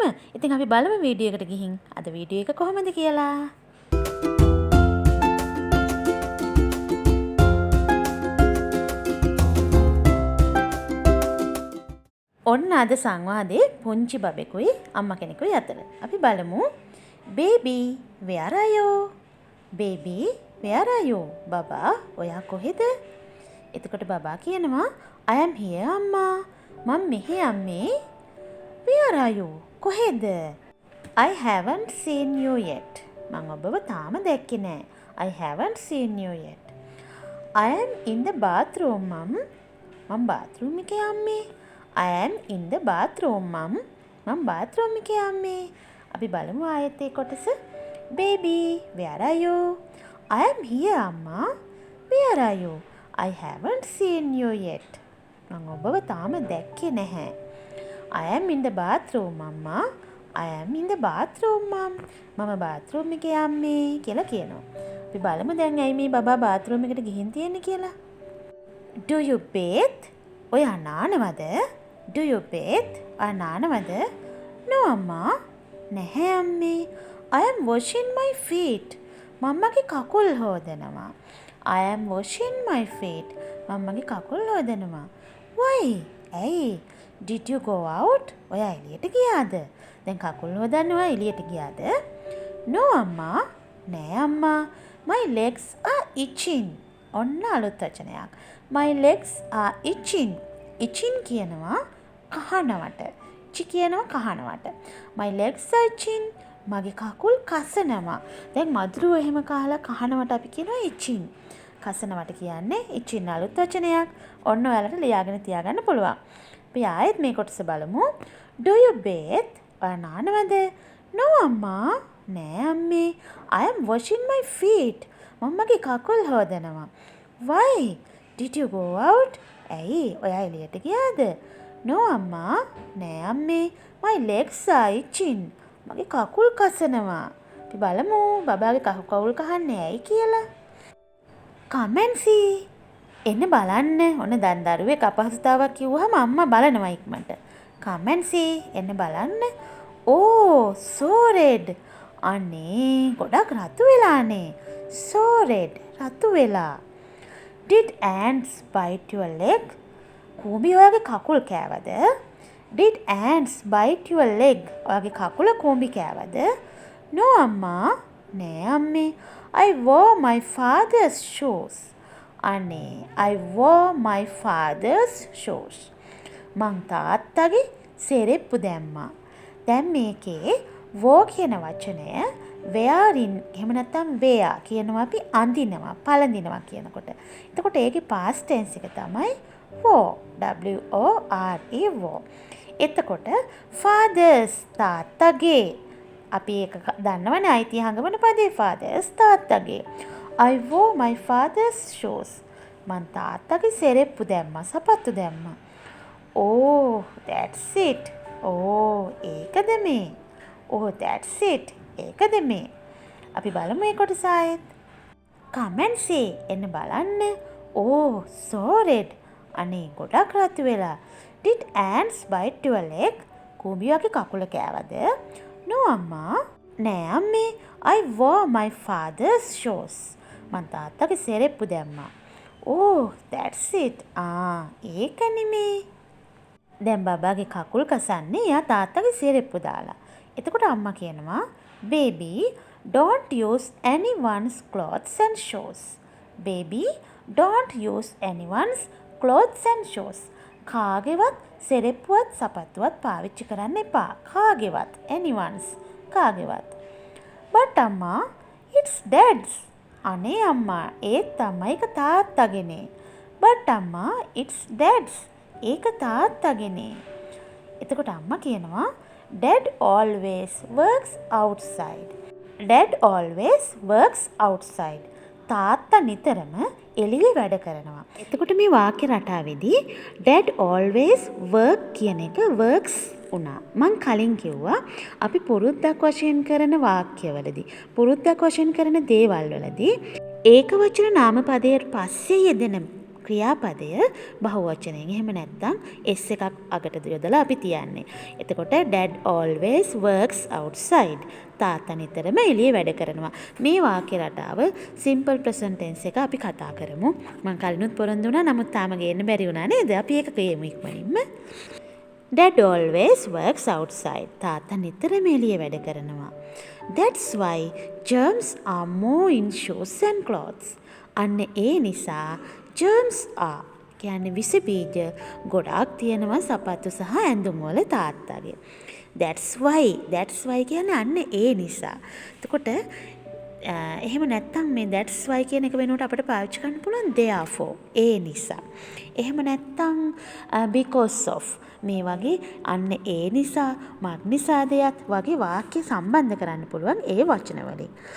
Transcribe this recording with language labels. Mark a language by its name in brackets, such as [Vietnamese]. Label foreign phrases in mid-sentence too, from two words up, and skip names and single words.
[Sinhala] ඉතින් අපි බලමු වීඩියෝ එකට ගිහින් අද වීඩියෝ එක කොහොමද කියලා. ඔන්න අද සංවාදේ පුංචි බබෙකුයි අම්මා කෙනෙකුයි අතර. අපි බලමු. [English] Baby, where are you? Baby, where are you? [Sinhala] බබා, ඔයා කොහෙද? එතකොට බබා කියනවා [English] I am here [Sinhala] අම්මා. මම මෙහෙ අම්මේ. [English] Where are you? කොහෙද? I haven't seen you yet. [Sinhala] මම ඔබව තාම දැක්කේ නෑ. [English] I haven't seen you yet. I am in the bathroom mum. [Sinhala] මම bathroom එකේ අම්මේ. [English] I am in the bathroom mum. [Sinhala] මම bathroom එකේ අම්මේ. අපි බලමු ආයෙත් ඒ කොටස. [English] Baby, where are you? I am here අම්මා. Where are you? I haven't seen you yet. [Sinhala] මම ඔබව තාම දැක්කේ නැහැ. [English] I am in the bathroom අම්මා. I am in the bathroom mum. [Sinhala] මම bathroom එකේ අම්මේ කියලා කියනවා. අපි බලමු දැන් ඇයි මේ බබා bathroom එකට ගිහින් තියෙන්නේ කියලා. [English] Do you bathe? [Sinhala] ඔයා නානවද? [English] Do you bathe? [Sinhala] ඔයා නානවද? No අම්මා. නැහැ අම්මේ. [English] I am washing my feet. [Sinhala] මම්මගේ කකුල් හොදනවා. [English] I am washing my feet. [Sinhala] මම්මගේ කකුල් හොදනවා. [English] Why? ඇයි? Did you go out? [Sinhala] ඔයා එළියට ගියාද? දැන් කකුල් හොදන්න ඔයා එළියට ගියාද? No අම්මා. නෑ අම්මා. [English] My legs are itching. [Sinhala] ඔන්න අලුත් වචනයක්. [English] My legs are itching. [Sinhala] itching කියනවා කහනවට. චි කියනවා කහනවට. [English] My legs are itching. [Sinhala] මගේ කකුල් කසනවා. දැන් මදුරුව එහෙම කාලා කහනවට අපි කියනවා itching. කසනවට කියන්නේ itching අලුත් වචනයක්. ඔන්න ඔයාලට ලියාගෙන තියාගන්න පුළුවන්. අපි ආයෙත් මේ කොටස බලමු. [English] Do you bathe? [Sinhala] ඔයා නානවද? No අම්මා. නෑ අම්මේ. [English] I am washing my feet. [Sinhala] මම්මගේ කකුල් හොදනවා. [English] Why? Did you go out? [Sinhala] ඇයි? ඔයා එළියට ගියාද? No අම්මා. නෑ අම්මේ. My legs are itching. මගේ කකුල් කසනවා. අපි බලමු බබාගේ කකුල් කහන්නේ ඇයි කියලා. [English] Come and see. [Sinhala] එන්න බලන්න. ඔන්න දැන් දරුවෙක් අපහසුතාවක් කිව්වහම අම්මා බලනවා ඉක්මනට. [English] Come and see. [Sinhala] එන්න බලන්න. [English] Oh, so red. [Sinhala] අනේ ගොඩක් රතු වෙලානේ. [English] So red. [Sinhala] රතු වෙලා. [English] Did ants bite your leg? [Sinhala] කූඹි ඔයාගේ කකුල් කෑවද? [English] Did ants bite your leg? [Sinhala] ඔයාගේ කකුල කූඹි කෑවද? No අම්මා. නෑ අම්මේ. [English] I wore my father's shoes. අනේ I wore my father's shoes. [Sinhala] මං තාත්තගේ සෙරෙප්පු දැම්මා. දැන් මේකේ wore කියන වචනය wearing එහෙම නැත්නම් wear කියනවා අපි අඳිනවා පළඳිනවා කියනකොට. එතකොට ඒකේ [English] past tense [Sinhala] එක තමයි wore. [English] W O R E wore. [Sinhala] එතකොට fathers තාත්තගේ අපි ඒක දන්නවනේ අයිතිය හංගවන පදේ fathers තාත්තගේ. [English] I wore my father's shoes. [Sinhala] මං තාත්තගේ සෙරෙප්පු දැම්මා සපත්තු දැම්මා. [English] Oh, that's it. [Sinhala] Oh, ඒකද මේ. [English] Oh, that's it. [Sinhala] ඒකද මේ. අපි බලමු මේ කොටස ආයෙත්. [English] Come and see. [Sinhala] එන්න බලන්න. [English] Oh, so red. [Sinhala] අනේ ගොඩක් රතු වෙලා. [English] Did ants bite your leg? [Sinhala] කූඹියාගේ කකුල කෑවද? No අම්මා. නෑ අම්මේ. [English] I wore my father's shoes. [Sinhala] මං තාත්තගේ සෙරෙප්පු දැම්මා. [English] Oh, that's it. [Sinhala] ඒක නෙමේ. දැන් බබාගේ කකුල් කසන්නේ එයා තාත්තගේ සෙරෙප්පු දාලා. එතකොට අම්මා කියනවා [English] baby don't use anyone's clothes and shoes. Baby don't use anyone's clothes and shoes. [Sinhala] කාගේවත් සෙරෙප්පුවත් සපත්තුවත් පාවිච්චි කරන්න එපා. [English] කාගේවත් anyone's කාගේවත්. But අම්මා it's dad's. [Sinhala] අනේ අම්මා ඒත් තමයි ඒක තාත්තගේනේ. [English] But අම්මා it's dad's. [Sinhala] ඒක තාත්තගේනේ. එතකොට අම්මා කියනවා [English] Dad always works outside. Dad always works outside. [Sinhala] තාත්තා නිතරම එළියේ වැඩ කරනවා. එතකොට මේ වාක්‍ය රටාවේදී [English] dad always work [Sinhala] කියන එක works වුණා. මං කලින් කිව්වා අපි පුරුද්දක් වශයෙන් කරන වාක්‍යවලදී පුරුද්දක් වශයෙන් කරන දේවල් වලදී ඒක වචන නාමපදයට පස්සේ යෙදෙන ක්‍රියාපදය බහුවචනයෙන්. එහෙම නැත්නම් s එකක් අගට යොදලා අපි තියන්නේ. [English] එතකොට dad always works outside. [Sinhala] තාත්තා නිතරම එළියේ වැඩ කරනවා. මේ වාක්‍ය රටාව [English] simple present tense [Sinhala] එක අපි කතා කරමු. මම කලිනුත් පොරොන්දු වුණා. නමුත් තාම ගේන්න බැරි වුණා නේද? අපි ඒක කියමු ඉක්මනින්ම. [English] Dad always works outside. [Sinhala] තාත්තා නිතරම එළියේ වැඩ කරනවා. [English] That's why germs are more in shoes and clothes. [Sinhala] අන්න ඒ නිසා [English] germs are [Sinhala] කියන්නේ විස බීජ ගොඩාක් තියෙනවා සපත්තු සහ ඇඳුම් වල තාත්තගේ. [English] That's why [Sinhala] කියන්නේ අන්න ඒ නිසා. එතකොට එහෙම නැත්නම් මේ [English] that's why [Sinhala] කියන එක වෙනුවට අපිට පාවිච්චි කරන්න පුළුවන් therefore ඒ නිසා. එහෙම නැත්නම් [English] because of [Sinhala] මේ වගේ අන්න ඒ නිසා මග්නිසාදයක් වගේ වාක්‍ය සම්බන්ධ කරන්න පුළුවන් ඒ වචන වලින්.